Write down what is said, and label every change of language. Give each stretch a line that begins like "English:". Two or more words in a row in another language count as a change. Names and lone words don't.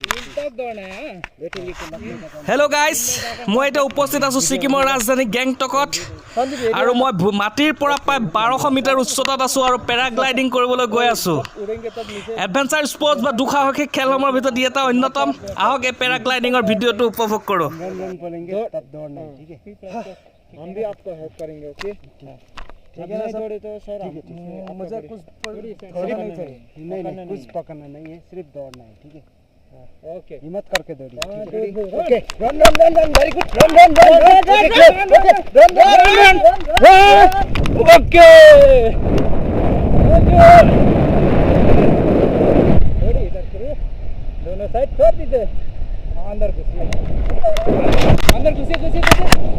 English: hello guys
Assamese: मैं এটা উপস্থিত আছো সিকিমৰ ৰাজধানী গেংটকত আৰু মই মাটিৰ পৰা প্ৰায় 1200 মিটাৰ উচ্চতাত আছো আৰু পেৰাগ্লাইডিং কৰিবলৈ গৈ আছো
English: adventure sports
Assamese: বা দুঃসাহসিক খেলসমূহৰ ভিতৰত এটা অন্যতম আহক এই পেৰাগ্লাইডিংৰ ভিডিঅ'টো উপভোগ কৰো
Hindi: हम भी आपको हेल्प करेंगे ओके ठीक है ना थोड़ी तो सर मुझे कुछ नहीं कुछ पकड़ना नहीं है सिर्फ दौड़ना है ठीक है ओके हिम्मत करके दौड़िए
English: ok run run run run very good run run run run run ok
Hindi: थोड़ी इधर करिए दोनों साइड छोड़ दीजिए अंदर घुसिए अंदर घुसिए घुसिए घुसिए